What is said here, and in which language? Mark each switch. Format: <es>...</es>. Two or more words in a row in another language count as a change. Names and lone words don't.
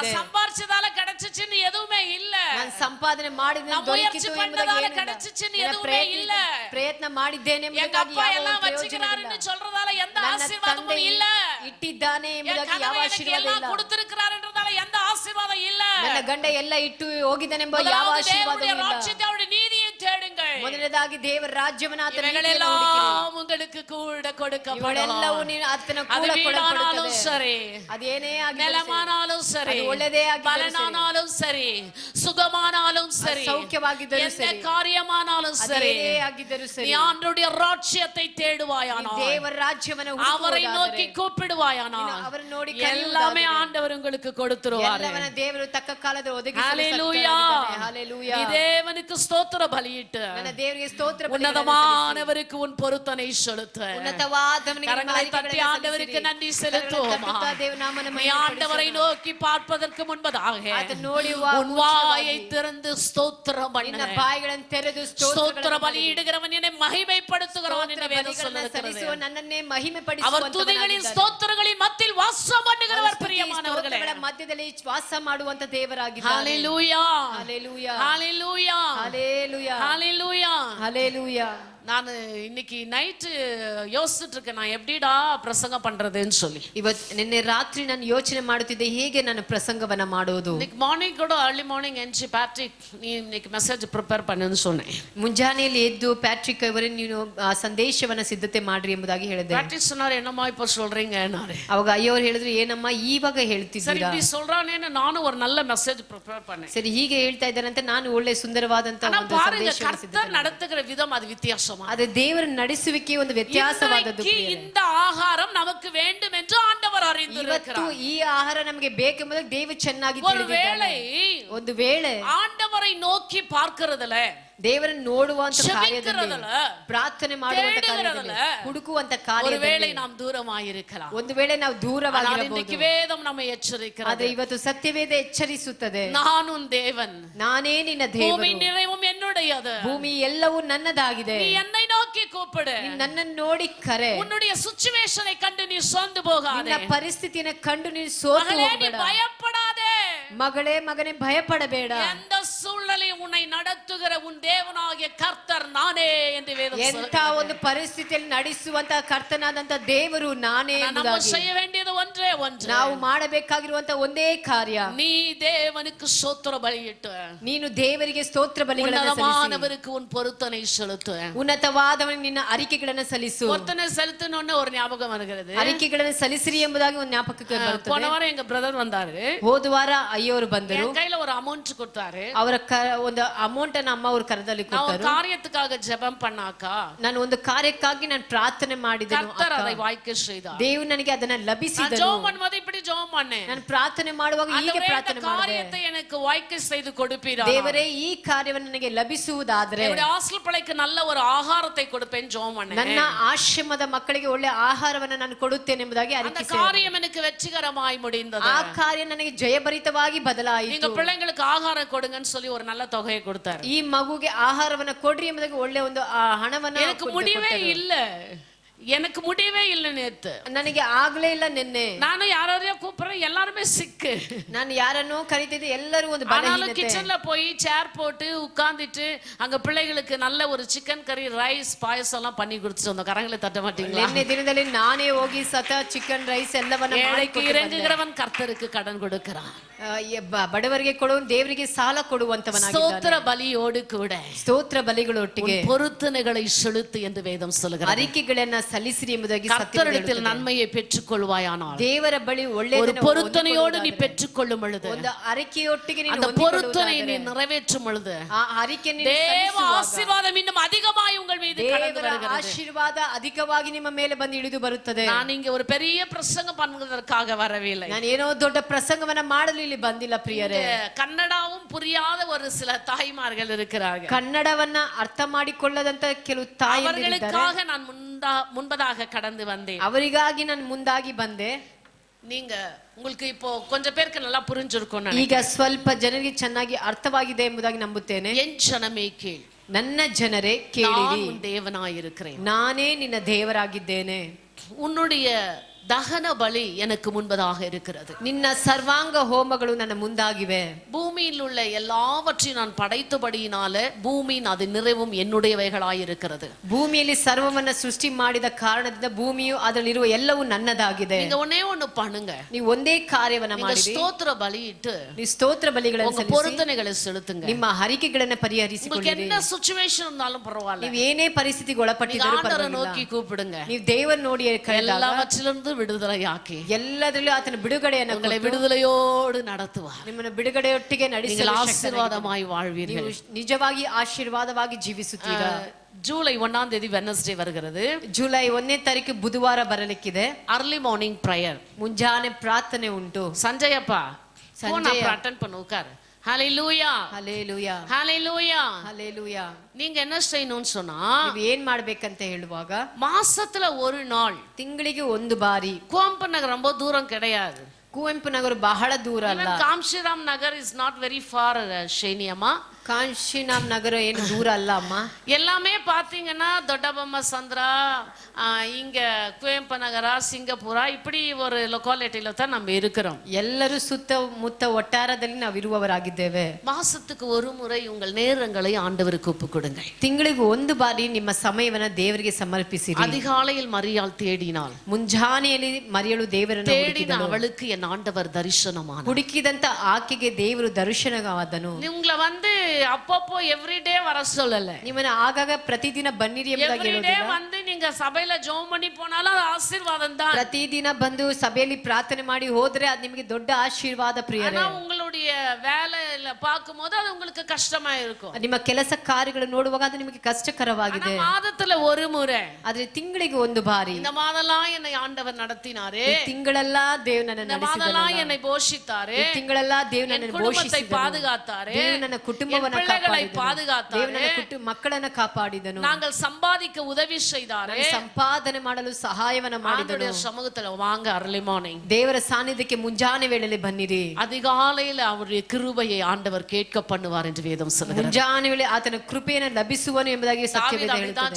<ta>நான் சம்பாரிச்சதால கிடைச்சிச்சுன்னு எதுவுமே இல்ல.</ta> <kn>ನಾನು ಸಂಪಾದನೆ ಮಾಡಿದ</kn> <ta>முயற்சி பண்ணதால கிடைச்சிச்சுன்னு எதுவுமே இல்ல.</ta> <kn>ಪ್ರಯತ್ನ ಮಾಡಿದ್ದೇನೆ</kn> <ta>எங்க</ta> <kn>ಎಂಬುದಾಗಿ</kn> <ta>அப்பா</ta> <kn>ಯಾವ</kn> <ta>எல்லாம்</ta> <kn>ಪ್ರಯೋಜನವಿಲ್ಲ.</kn> <ta>வச்சிருக்காருன்னு சொல்றதால எந்த</ta> <kn>ನನ್ನ</kn> <ta>ஆசீர்வாதமும்</ta> <kn>ತಂದೆ</kn> <ta>இல்ல.</ta> <kn>ಇಟ್ಟಿದ್ದಾನೆ ಎಂಬುದಾಗಿ ಯಾವ ಆಶೀರ್ವಾದ</kn> <ta>எல்லாம்</ta> <kn>ಇಲ್ಲ.</kn> <ta>கொடுத்திருக்கிறாருன்றதால எந்த ஆசீர்வாதம் இல்ல.</ta> <kn>ನನ್ನ ಗಂಡ ಎಲ್ಲ ಇಟ್ಟು ಹೋಗಿದ್ದಾನೆಂಬ ಯಾವ ಆಶೀರ್ವಾದವೂ</kn> <ta>தேவனுடைய</ta> <kn>ಇಲ್ಲ.</kn> <ta>ராஜ்யத்தோட நீதியை தேடுங்கள்.</ta> <kn>ಮೊದಲನೇದಾಗಿ ದೇವರ ರಾಜ್ಯವನ್ನು ಆತನ ನೀತಿಯನ್ನು</kn> <ta>இவைகளெல்லாம்</ta> <kn>ಹುಡುಕಿರಿ.</kn> <ta>உங்களுக்கு கூட கொடுக்கப்படும்.</ta> <kn>ಇವುಗಳೆಲ್ಲವೂ ಆತನ</kn> <ta>அது</ta> <kn>ಕೂಡ</kn> <ta>வீடானாலும்</ta> <kn>ಕೊಡಲ್ಪಡುತ್ತದೆ.</kn> <ta>சரி,</ta> <kn>ಅದೇನೇ ಆಗಿರಲಿ,</kn> <ta>நிலமானாலும் சரி,</ta> <kn>அது ಒಳ್ಳೆದೇ ಆಗಿದ್ದರೂ ಸರಿ,</kn> <ta>பலனானாலும் சரி, சுகமானாலும் சரி,</ta> <kn>ಸೌಖ್ಯವಾಗಿದ್ದರೂ</kn> <ta>எந்த</ta> <kn>ಸರಿ,</kn> <ta>காரியமானாலும் சரி,</ta> <kn>ಅದೇನೇ ಆಗಿದ್ದರೂ</kn> <ta>நீ</ta> <kn>ಸರಿ,</kn> <ta>ஆண்டவருடைய ராஜ்யத்தை தேடுவாயானால்,</ta> <kn>ದೇವರ ರಾಜ್ಯವನ್ನು</kn> <ta>அவரை</ta> <kn>ಹುಡುಕುವುದಾದರೆ,</kn> <ta>நோக்கி கூப்பிடுவாயானால்,</ta> <kn>அவரை நோடி</kn> <ta>எல்லாமே</ta> <kn>ಕರೆಯುವುದಾದರೆ,</kn> <ta>ஆண்டவர் உங்களுக்கு கொடுத்துருவாரு.</ta> <kn>ಎಲ್ಲವನ್ನ ದೇವರು ತಕ್ಕ ಕಾಲದಲ್ಲಿ</kn> <ta>ஹalleluya.</ta> <kn>ಒದಗಿಸುತ್ತಾನೆ. ಹಲ್ಲೆಲೂಯಾ.</kn> <ta>நீ தேவனுக்கு ஸ்தோத்திர பலியிட்டு</ta> <kn>ನನ್ನ ದೇವರಿಗೆ ಸ್ತೋತ್ರ ಬಲಿಗಳನ್ನು</kn> <ta>உன்னதமானவருக்கு உன் பொருத்தனை செலுத்து.</ta> <kn>ಉನ್ನತವಾದವನಿಗೆ</kn> <ta>கரங்களை தட்டி</ta> <kn>ಮಹಿಮೆಗಳನ್ನು</kn> <ta>ஆண்டவருக்கு</ta> <kn>ಸಲ್ಲಿಸಿರಿ.</kn> <ta>நன்றி செலுத்துவோமா.</ta> <kn>ತಟ್ಟುತ್ತಾ ದೇವನಾಮನ</kn> <ta>நீ</ta> <kn>ಮಹಿಮೆ</kn> <ta>ஆண்டவரை</ta> <kn>ಪಡಿಸೋಣ.</kn> <ta>நோக்கி பார்ப்பதற்கு முன்பதாக</ta> <kn>ಆತನ ನೋಡಿ</kn> <ta>உன் வாயை திறந்து ஸ்தோத்திரம்</ta> <kn>ನಿನ್ನ</kn> <ta>பண்ணு.</ta> <kn>ಬಾಯಿಗಳನ್ನು ತೆರೆದು</kn> <ta>ஸ்தோத்திர பலியிடுகிறவன் என்னை மகிமைப்படுத்துகிறவன் என்று வேதம்</ta> <kn>ಬಲಿಗಳನ್ನು</kn> <ta>சொல்லுகிறது.</ta> <kn>ಸಲ್ಲಿಸುವ ನನ್ನನ್ನೇ ಮಹಿಮೆ</kn> <ta>அவர் துதிகளின் ஸ்தோத்திரங்களின் மத்தியில் வாசம் பண்ணுகிறவர் பிரியமானவர்களே.</ta> <kn>ಮಧ್ಯದಲ್ಲಿ ವಾಸ ಮಾಡುವಂತ ದೇವರಾಗಿದ್ದಾನೆ.</kn> <ta>ஹalleluya.</ta> <kn>ಹಲ್ಲೆಲೂಯಾ.</kn> <ta>ஹalleluya.</ta> <kn>ಹಲ್ಲೆಲೂಯಾ.</kn> <ta>ஹalleluya.</ta> <kn>ಹಲ್ಲೆಲೂಯಾ.</kn> <ta>நான் இன்னைக்கு நைட்டு யோசிச்சுட்டு இருக்கேன், நான் எப்படிடா பிரசங்கம் பண்றதுன்னு சொல்லி.</ta> <kn>ನಿನ್ನೆ ರಾತ್ರಿ ನಾನು ಯೋಚನೆ ಮಾಡುತ್ತಿದ್ದೆ, ಹೇಗೆ ನಾನು ಪ್ರಸಂಗವನ್ನ ಮಾಡೋದು.</kn> <ta>இன்னைக்கு மார்னிங் கூட</ta> <en>early morning</en> <ta>என்சி பேட்ரிக் நீ இன்னைக்கு</ta> <en>message prepare</en> <ta>பண்ணுன்னு சொன்னேன்.</ta> <kn>ಮುಂಜಾನೆಯಲ್ಲಿ ಎದ್ದು ಪ್ಯಾಟ್ರಿಕ್ ಅವರೇ ನೀನು ಸಂದೇಶವನ್ನ ಸಿದ್ಧತೆ ಮಾಡ್ರಿ ಎಂಬುದಾಗಿ ಹೇಳಿದೆ.</kn> <ta>பேட்ரிக் சொன்னாரு, என்னம்மா இப்ப சொல்றீங்கன்னாரு.</ta> <kn>ಅವಾಗ ಅಯ್ಯವರು ಹೇಳಿದ್ರು, ಏನಮ್ಮ ಇವಾಗ</kn> <ta>சரி</ta> <kn>ಹೇಳ್ತಿದ್ದೀರಾ.</kn> <ta>இப்படி சொல்றானேன்னு நானும் ஒரு நல்ல</ta> <en>message prepare</en> <ta>பண்ணேன்.</ta> <kn>ಸರಿ ಹೀಗೆ ಹೇಳ್ತಾ ಇದ್ದಾರಂತೆ ನಾನು ಒಳ್ಳೆ ಸುಂದರವಾದಂತ</kn> <ta>ஆனா</ta> <kn>ಒಂದು</kn> <ta>பாருங்க,</ta> <kn>ಸಂದೇಶವನ್ನು ಸಿದ್ಧತೆ</kn> <ta>கர்த்தர் நடத்துகிற விதம் அது வித்தியாசமா.</ta> <kn>ಅದು ದೇವರ ನಡೆಸುವಿಕೆ ಒಂದು ವ್ಯತ್ಯಾಸವಾದದ್ದು.</kn> <ta>இன்றைக்கு இந்த ஆகாரம் நமக்கு வேண்டும் என்று ஆண்டவர்</ta> <kn>ಇವತ್ತು</kn> <ta>அறிந்திருக்கிறார்.</ta> <kn>ಈ ಆಹಾರ ನಮಗೆ ಬೇಕೆಂಬುದಾಗಿ ದೇವರು ಚೆನ್ನಾಗಿ</kn> <ta>ஒருவேளை</ta> <kn>ಒಂದು ವೇಳೆ</kn> <ta>ஆண்டவரை நோக்கி பார்க்கிறதுல,</ta> <kn>ದೇವರನ್ನು ನೋಡುವಂತ ಕಾರ್ಯದಲ್ಲಿ,</kn> <ta>ಜಪಿக்கிறದಲ್ಲ,</ta> <kn>ಪ್ರಾರ್ಥನೆ ಮಾಡುವಂತ ಕಾರ್ಯದಲ್ಲಿ,</kn> <ta>தேடுகிறதுல,</ta> <kn>ಹುಡುಕುವಂತ</kn> <ta>ஒருவேளை</ta> <kn>ಕಾರ್ಯದಲ್ಲಿ</kn> <ta>நாம் தூரமாயிருக்கலாம்.</ta> <kn>ಒಂದು ವೇಳೆ ನಾವು</kn> <ta>ஆனால்</ta> <kn>ದೂರವಾಗಿರಬಹುದು.</kn> <ta>இன்னைக்கு வேதம் நம்மை எச்சரிக்கிறது.</ta> <kn>ಆದ್ರೆ ಇವತ್ತು ಸತ್ಯವೇದ ಎಚ್ಚರಿಸುತ್ತದೆ,</kn> <ta>நான் உன் தேவன்,</ta> <kn>ನಾನೇ ನಿನ್ನ</kn> <ta>பூமி</ta> <kn>ದೇವರು,</kn> <ta>நிறைவும் என்னுடையது,</ta> <kn>ಭೂಮಿ ಎಲ್ಲವೂ ನನ್ನದಾಗಿದೆ.</kn> <ta>நீ என்னை நோக்கி நோக்கி கூப்பிடு.</ta> <kn>ನನ್ನನ್ನು ನೋಡಿ ಕರೆ.</kn> <ta>உன்னுடைய சிச்சுவேஷனை கண்டு நீ சோர்ந்து போகாதே.</ta> <kn>ನಿನ್ನ ಪರಿಸ್ಥಿತಿಯನ್ನು ಕಂಡು ನೀನು ಸೋತು ಹೋಗಬೇಡ.</kn> <ta>பயப்படாதே.</ta> <kn>ಮಗಳೇ ಮಗನೇ ಭಯಪಡಬೇಡ.</kn> <ta>எந்த சூழ்நிலையும் உன்னை நடத்துகிற உன் தேவனாகிய கர்த்தர் நானே என்று வேதம் சொல்லுகிறது.</ta> <kn>ಎಂತ ಒಂದು ಪರಿಸ್ಥಿತಿಯಲ್ಲಿ ನಡೆಸುವಂತ ಕರ್ತನಾದಂತ ದೇವರು ನಾನೇ</kn> <ta>ನಾವು செய்ய வேண்டியது ஒன்றே ஒன்று.</ta> <kn>ನಾವು ಮಾಡಬೇಕಾಗಿರುವಂತ ಒಂದೇ ಕಾರ್ಯ,</kn> <ta>நீ தேவனுக்கு ஸ்தோத்திர பலியிட்டு,</ta> <kn>ನೀನು ದೇವರಿಗೆ ಸ್ತೋತ್ರ ಬಲಿಗಳನ್ನು ಸಲ್ಲಿಸು.</kn> <ta>உன்னதமானவருக்கு உன் பொருத்தனை செலுத்து.</ta> <kn>ಉನ್ನತವಾದವನಿಗೆ ನಿನ್ನ ಅರಿಕೆಗಳನ್ನು ಸಲ್ಲಿಸು.</kn> <ta>பொருத்தனை செலுத்தணும்னு ஒரு ஞாபகம் வருகிறது.</ta> <kn>ಅರಿಕೆಗಳನ್ನು ಸಲ್ಲಿಸಿರಿ ಎಂಬುದಾಗಿ ಒಂದು ஞாபகಕ್ಕೆ ಬರುತ್ತದೆ.</kn> <ta>போன வாரம் எங்க பிரதர் வந்தாரு.</ta> <kn>ಹೋದ ವಾರ ಅಯ್ಯೋರು ಬಂದರು.</kn> <ta>என் கையில ஒரு அமௌண்ட் கொடுத்தாரு.</ta> <kn>ಅವರ ಒಂದು ಅಮೌಂಟ್ ಅನ್ನು ಅಮ್ಮ ಅವರು ಕರದಲ್ಲಿ ಕೊಟ್ಟರು.</kn> <ta>காரியத்துக்காக ஜெபம் பண்ணாக்கா,</ta> <kn>ನಾನು ಒಂದು ಕಾರ್ಯಕ್ಕಾಗಿ ನಾನು ಪ್ರಾರ್ಥನೆ ಮಾಡಿದೆನು.</kn> <ta>கர்த்தர் அதை வாய்க்க செய்தார்.</ta> <kn>ದೇವರು ನನಗೆ ಅದನ್ನ ಲಭಿಸಿದನು.</kn> <ta>ஜெபம் பண்ணும்போது இப்படி ஜெபம் பண்ணேன்.</ta> <kn>ನಾನು ಪ್ರಾರ್ಥನೆ ಮಾಡುವಾಗ ಹೀಗೆ ಪ್ರಾರ್ಥನೆ ಮಾಡಿದೆ.</kn> <ta>காரியத்தை எனக்கு வாய்க்க செய்து கொடுப்பீரா</ta> <kn>ದೇವರೇ ಈ ಕಾರ್ಯವನ್ನು ನನಗೆ ಲಭಿಸುವುದಾದರೆ</kn> <ta>என்னுடைய ஹாஸ்டல் பிள்ளைக்கு நல்ல ஒரு ஆகாரத்தை கொடுப்பேன் ஜெபம் பண்ணேன்.</ta> <kn>ನನ್ನ ಆಶ್ರಮದ ಮಕ್ಕಳಿಗೆ ಒಳ್ಳೆ ಆಹಾರವನ್ನು ನಾನು ಕೊಡುತ್ತೇನೆ ಎಂಬುದಾಗಿ</kn> <ta>அந்த</ta> <kn>ಅರಿಕೆ</kn> <ta>காரியம் எனக்கு வெற்றிகரமாய் முடிந்தது.</ta> <kn>ಆ ಕಾರ್ಯ ನನಗೆ ಜಯಭರಿತವಾಗಿ ಬದಲಾಯಿತು.</kn> <ta>நீங்க பிள்ளைங்களுக்கு ஆகாரம் கொடுங்கன்னு சொல்லி ஒரு நல்ல தொகையை கொடுத்தாரு.</ta> <kn>ಈ ಮಗುಗೆ ಆಹಾರವನ್ನು ಕೊಡ್ರಿ ಎಂಬುದಾಗಿ ಒಳ್ಳೆ ಒಂದು ಹಣವನ್ನು</kn> <ta>எனக்கு முடிவே இல்ல. எனக்கு முடியவே இல்லை நேத்து.</ta> <kn>ನನಗೆ ಆಗ್ಲೇ ಇಲ್ಲ ನಿನ್ನೆ.</kn> <ta>ನಾನು ಯಾரையோ கூப்பிடுறேன், எல்லாருமே சிக்கு.</ta> <kn>ನಾನು ಯಾರನ್ನೋ ಕರೀತಿದ್ದೆ, ಎಲ್ಲರೂ ಒಂದು</kn> <ta>ஆனாலும் கிச்சன்ல போய் சேர் போட்டு உட்கார்ந்துட்டு அங்க பிள்ளைகளுக்கு நல்ல ஒரு சிக்கன் கறி, ரைஸ், பாயசம் எல்லாம் பண்ணி கொடுத்துட்டு வந்தோம். கரங்களை தட்ட மாட்டீங்களா?</ta> <kn>ನಿನ್ನೆ ದಿನದಲ್ಲಿ ನಾನೇ ಹೋಗಿ</kn> <en>chicken rice</en> <kn>ಎಲ್ಲವನ್ನ</kn> <ta>ஏழைக்கு இறங்குகிறவன் கர்த்தருக்கு கடன் கொடுக்கிறான்.</ta> <kn>ಬಡವರಿಗೆ ಕೊಡುವ ದೇವರಿಗೆ ಸಾಲ ಕೊಡುವಂತವನಾಗಿದ್ದಾನೆ.</kn> <ta>ಸ್ತೋತ್ರ ಬಲಿಯೋடு கூட</ta> <kn>ಸ್ತೋತ್ರ ಬಲಿಗಳೊಟ್ಟಿಗೆ</kn> <ta>பொருத்தனைகளை செலுத்து என்று வேதம் சொல்லுகிறது.</ta> <kn>ಅರಿಕೆಗಳನ್ನ ಸಲ್ಲಿಸಿರಿ ಎಂಬುದಾಗಿ</kn> <ta>கர்த்தரிடத்தில் நன்மையை பெற்றுக்கொள்வாயானால்,</ta> <kn>ದೇವರ ಬಳಿ ಒಳ್ಳೆಯದನ್ನು</kn> <ta>பொருத்தனையோடு நீ பெற்றுக்கொள்ளும் பொழுது,</ta> <kn>ಒಂದು ಅರಿಕೆಯೊಟ್ಟಿಗೆ ನೀನು</kn> <ta>அந்த பொருத்தனை நீ நிறைவேற்றும் பொழுது,</ta> <kn>ಆ ಅರಿಕೆಯನ್ನು</kn> <ta>தேவ ஆசீர்வாதம் இன்னும் அதிகமாய் உங்கள் மீது கடந்து வருகிறது.</ta> <kn>ಆಶೀರ್ವಾದ ಅಧಿಕವಾಗಿ ನಿಮ್ಮ ಮೇಲೆ ಬಂದು ಇಳಿದು ಬರುತ್ತದೆ.</kn> <ta>நான் இங்க ஒரு பெரிய பிரசங்கம் பண்ணுவதற்காக வரவில்லை.</ta> <kn>ನಾನು ಏನೋ ದೊಡ್ಡ ಪ್ರಸಂಗವನ್ನ ಮಾಡಲು ಇಲ್ಲಿ ಬಂದಿಲ್ಲ ಪ್ರಿಯರೇ.</kn> <ta>ಕನ್ನಡவும் புரியாத ஒரு சில தாய்மார்கள் இருக்கிறார்கள்.</ta> <kn>ಕನ್ನಡವನ್ನ ಅರ್ಥ ಮಾಡಿಕೊಳ್ಳದಂತ ಕೆಲವು ತಾಯಿಯರಿದ್ದಾರೆ.</kn> <ta>அவர்களுக்காக நான் முன்பதாக கடந்து வந்தேன்.</ta> <kn>ಅವರಿಗಾಗಿ ನಾನು ಮುಂದಾಗಿ ಬಂದೆ.</kn> <ta>நீங்க உங்களுக்கு இப்போ கொஞ்சம் பேருக்கு நல்லா புரிஞ்சிருக்கும்.</ta> <kn>ಈಗ ಸ್ವಲ್ಪ ಜನರಿಗೆ ಚೆನ್ನಾಗಿ ಅರ್ಥವಾಗಿದೆ ಎಂಬುದಾಗಿ ನಂಬುತ್ತೇನೆ.</kn> <ta>என் ஜனமே கேள்,</ta> <kn>ನನ್ನ ಜನರೇ ಕೇಳಿರಿ,</kn> <ta>நான் உன் தேவனாய் இருக்கிறேன்.</ta> <kn>ನಾನೇ ನಿನ್ನ ದೇವರಾಗಿದ್ದೇನೆ.</kn> <ta>உன்னுடைய தகன பலி எனக்கு முன்பதாக இருக்கிறது.</ta> <kn>ನಿನ್ನ ಸರ್ವಾಂಗ ಹೋಮಗಳು ನನ್ನ ಮುಂದಾಗಿವೆ.</kn> <ta>பூமியில் உள்ள எல்லாவற்றையும் நான் படைத்தபடியினால பூமியின் அது நிறைவும் என்னுடையவைகளாய் இருக்கிறது.</ta> <kn>ಭೂಮಿಯಲ್ಲಿ ಸರ್ವವನ್ನ ಸೃಷ್ಟಿ ಮಾಡಿದ ಕಾರಣದಿಂದ ಭೂಮಿಯು ಅದರಲ್ಲಿರುವ ಎಲ್ಲವೂ ನನ್ನದಾಗಿದೆ.</kn> <ta>நீங்க ஒண்ணே ஒண்ணு பண்ணுங்க.</ta> <kn>ನೀವು ಒಂದೇ ಕಾರ್ಯವನ್ನ ಮಾಡಿ</kn> <ta>ಸ್ತೋತ್ರ ಬಲಿಯಿಟ್ಟು</ta> <kn>ನೀವು ಸ್ತೋತ್ರ ಬಲಿಗಳನ್ನು</kn> <ta>உங்க பொருத்தனைகளை செலுத்துங்க.</ta> <kn>ನಿಮ್ಮ ಹರಿಕೆಗಳನ್ನು ಪರಿಹರಿಸಿಕೊಳ್ಳಿರಿ.</kn> <ta>உங்களுக்கு என்ன ಸಿಚುವೇಶನ್ இருந்தாலும் பரவாயில்லை.</ta> <kn>ನೀವು ಏನೇ ಪರಿಸ್ಥಿತಿಗೆ ಒಳಪಟ್ಟಿದ್ದರೂ</kn> <ta>ஆண்டவரை நோக்கி கூப்பிடுங்க.</ta> <kn>ನೀವು ದೇವರ ನೋಡಿ ಕರೆದಾಗ</kn> <ta>எல்லாவற்றிலிருந்து விடுதலையாக்கி</ta> <kn>ಎಲ್ಲದರಲ್ಲೂ ಆತನ ಬಿಡುಗಡೆಯನ್ನು</kn> <ta>உங்களை விடுதலையோடு நடத்துவார்.</ta> <kn>ನಿಮ್ಮನ್ನು ಬಿಡುಗಡೆಯೊಟ್ಟಿಗೆ ನಡೆಸಲು</kn> <ta>ஆசீர்ವಾதமாய் வாழ்வீர்கள்.</ta> <kn>ನೀವು ನಿಜವಾಗಿ ಆಶೀರ್ವಾದವಾಗಿ ಜೀವಿಸುತ್ತೀರಾ.</kn> <ta>ஜூலை 1ஆம் தேதி வெட்னஸ்ಡೇ வருகிறது.</ta> <kn>ಜುಲೈ 1ನೇ ತಾರೀಕು ಬುಧವಾರ ಬರಲಿಕ್ಕಿದೆ.</kn> <en>early morning prayer,</en> <kn>ಮುಂಜಾನೆ ಪ್ರಾರ್ಥನೆ ಉಂಟು.</kn> <ta>சஞ்சயப்பா</ta> <kn>ಸಂಜಯ</kn> <ta>அட்டெண்ட் பண்ணு, உட்கார். ஹalleluya,</ta> <kn>ಹಲ್ಲೆಲೂಯಾ,</kn> <ta>ஹalleluya.</ta> <kn>ಹಲ್ಲೆಲೂಯಾ.</kn> <ta>நீங்க என்ன செய்யணும்னு சொன்னா,</ta> <kn>ನೀವು ಏನ್ ಮಾಡ್ಬೇಕಂತ ಹೇಳುವಾಗ</kn> <ta>மாசத்துல ஒரு நாள்,</ta> <kn>ತಿಂಗಳಿಗೆ ಒಂದು ಬಾರಿ.</kn> <ta>கோயம்பு நகர் ரொம்ப தூரம் கிடையாது.</ta> <kn>ಕುವೆಂಪು ನಗರ ಬಹಳ ದೂರ ಅಲ್ಲ.</kn> <en>காம்ஷிராம் நகர் is not very far ஷேனியம்மா.</en> <kn>ಕಾಂಶಿನಾಮ್ ನಗರ ಏನು ದೂರ ಅಲ್ಲ ಅಮ್ಮ.</kn> <ta>எல்லாமே பாத்தீங்கன்னா ದೊಡ್ಡಬೊಮ್ಮ ಸಂದ್ರ, இங்க குವೆಂಪು நகரா, சிங்கப்பூரா, இப்படி ஒரு லொகாலிட்டில தான் நம்ம இருக்கிறோம்.</ta> <kn>ಎಲ್ಲರೂ ಸುತ್ತಮುತ್ತ ಒಟ್ಟಾರದಲ್ಲಿ ನಾವು ಇರುವವರಾಗಿದ್ದೇವೆ.</kn> <ta>மாசத்துக்கு ஒரு முறை உங்கள் நேரங்களை ஆண்டவருக்கு ஒப்பு கொடுங்க.</ta> <kn>ತಿಂಗಳಿಗೆ ಒಂದು ಬಾರಿ ನಿಮ್ಮ ಸಮಯವನ್ನ ದೇವರಿಗೆ ಸಮರ್ಪಿಸಿರಿ.</kn> <ta>அதிகாலையில் மரியாள் தேடினாள்.</ta> <kn>ಮುಂಜಾನೆಯಲ್ಲಿ ಮರಿಯಳು ದೇವರನ್ನು</kn> <ta>தேடின அவளுக்கு என் ஆண்டவர் தரிசனமானார்.</ta> <kn>ಹುಡುಕಿದಂತ ಆಕೆಗೆ ದೇವರು ದರ್ಶನವಾದನು.</kn> <ta>உங்களை வந்து அப்பப்போ எவ்ரிடே வர சொல்லல.</ta> <kn>ನಿಮ್ಮನ್ನ ಆಗಾಗ ಪ್ರತಿದಿನ ಬನ್ನಿರಿ ಎಂಬುದಾಗಿ</kn> <ta>எவ்ரிடே வந்து நீங்க சபையில ஜெபம் பண்ணி போனாலும் அது ஆசீர்வாதம் தான்.</ta> <kn>ಪ್ರತಿದಿನ ಬಂದು ಸಭೆಯಲ್ಲಿ ಪ್ರಾರ್ಥನೆ ಮಾಡಿ ಹೋದ್ರೆ ಅದು ನಿಮಗೆ ದೊಡ್ಡ ಆಶೀರ್ವಾದ ಪ್ರಿಯರೇ.</kn> <ta>ஆனா உங்களுடைய வேலையில பாக்கும்போது அது உங்களுக்கு கஷ்டமா இருக்கும்.</ta> <kn>ನಿಮ್ಮ ಕೆಲಸ ಕಾರ್ಯಗಳು ನೋಡುವಾಗ ಅದು ನಿಮಗೆ ಕಷ್ಟಕರವಾಗಿದೆ.</kn> <ta>மாதத்துல ஒரு முறை,</ta> <kn>ಆದ್ರೆ ತಿಂಗಳಿಗೆ ಒಂದು ಬಾರಿ.</kn> <ta>இந்த மாதெல்லாம் என்னை ஆண்டவர் நடத்தினாரே,</ta> <kn>ತಿಂಗಳೆಲ್ಲ ದೇವರು ನನ್ನ</kn> <ta>இந்த மாதெல்லாம் என்னை போஷித்தாரே,</ta> <kn>ತಿಂಗಳೆಲ್ಲ ದೇವರು ನನ್ನ</kn> <ta>குடும்பத்தை பாதுகாத்தாரே,</ta> <kn>ದೇವರು ನನ್ನ ಕುಟುಂಬವನ್ನು</kn> <ta>பிள்ளைகளை பாதுகாத்தாரே,</ta> <kn>ದೇವರು ನನ್ನ ಮಕ್ಕಳನ್ನು ಕಾಪಾಡಿದನು.</kn> <ta>நாங்கள் சம்பாதிக்க உதவி செய்தாரே,</ta> <kn>ಸಂಪಾದನೆ ಮಾಡಲು ಸಹಾಯವನ್ನು ಮಾಡಿದನು.</kn> <ta>சமூகத்துல வாங்க.</ta> <en>early morning</en> <kn>ದೇವರ ಸಾನ್ನಿಧ್ಯಕ್ಕೆ ಮುಂಜಾನೆ ವೇಳೆಯಲ್ಲಿ ಬನ್ನಿರಿ.</kn> <ta>அதிகாலையில் காலையில அவருடைய கிருபையை ஆண்டவர் கேட்க பண்ணுவார் என்று வேதம் சொல்லுகிறது.</ta> <kn>ಮುಂಜಾನೆ ವೇಳೆ ಆತನ ಕೃಪೆಯನ್ನು ಲಭಿಸುವನು ಎಂಬುದಾಗಿ ಸತ್ಯವೇದ ಹೇಳುತ್ತದೆ.</kn>